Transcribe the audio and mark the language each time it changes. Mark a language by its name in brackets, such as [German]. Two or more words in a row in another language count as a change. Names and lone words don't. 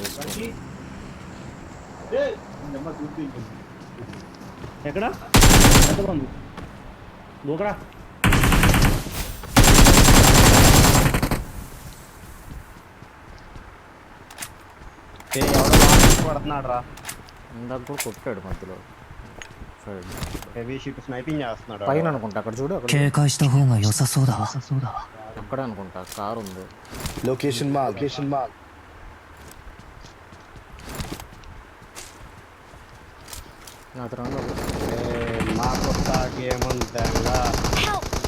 [Telugu] ఎక్కడ ఎంతమంది దూకరా? పడుతున్నాడు రా. ఇందాక కూడా కొట్టాడు మధ్యలో. [English] heavy sheet sniping [Telugu] చేస్తున్నాడు పైన అనుకుంటా, అక్కడ చూడు. అక్కడ [Japanese] 警戒した方が良さそうだわ。 [Telugu] అక్కడే అనుకుంటా, కారు ఉంది. [English] location mark. [Telugu] నా తర్వాత మా కొత్త గేమ్ ఉందా? [English] Help!